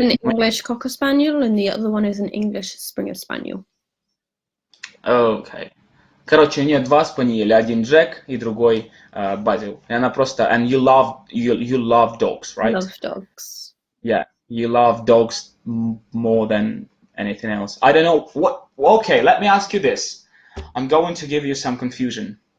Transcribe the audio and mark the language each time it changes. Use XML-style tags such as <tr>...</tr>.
<en>an English Cocker Spaniel, and the other one is an English Springer Spaniel. Okay.</en> <ru>Короче, у нее два спаниеля, один Джек и другой Базил. И она просто...</ru> <en>And you love dogs, right? Love dogs. Yeah, you love dogs more than anything else. I don't know what... Okay, let me ask you this. I'm going to give you some confusion.</en>